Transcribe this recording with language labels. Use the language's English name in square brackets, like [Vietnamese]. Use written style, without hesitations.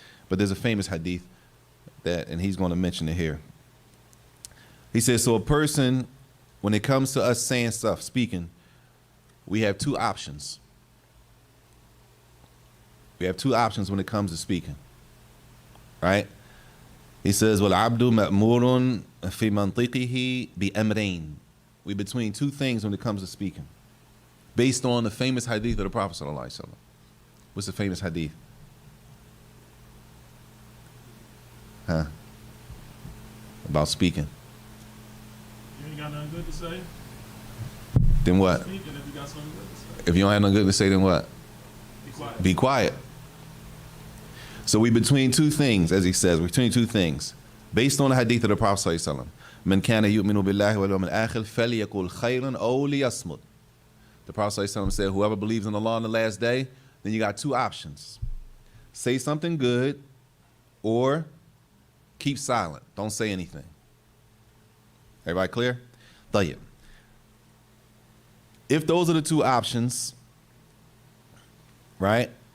[English] But there's a famous hadith that, and he's going to mention it here. He says, so a person, when it comes to us saying stuff, speaking, we have two options. We have two options when it comes to speaking, right? He says, [Arabic] وَالْعَبْدُ مَأْمُورٌ فِي مَنْطِقِهِ بِأَمْرَيْنِ. [English] We're between two things when it comes to speaking, based on the famous hadith of the Prophet ﷺ. What's the famous hadith? Huh? About speaking. You ain't got nothing good to say? Then what? Speak, and if you got something good to say, If you don't have nothing good to say, then what? be quiet. Be quiet. So we between two things, as he says, between two things, based on the hadith of the Prophet ﷺ. [Arabic] من كان يؤمن بالله واليوم الآخر فليقل خيرا أو ليصمت. [English] The Prophet ﷺ said, whoever believes in Allah on the last day, then you got two options. Say something good or keep silent. Don't say anything. Everybody clear? طيب. If those are the two options, right?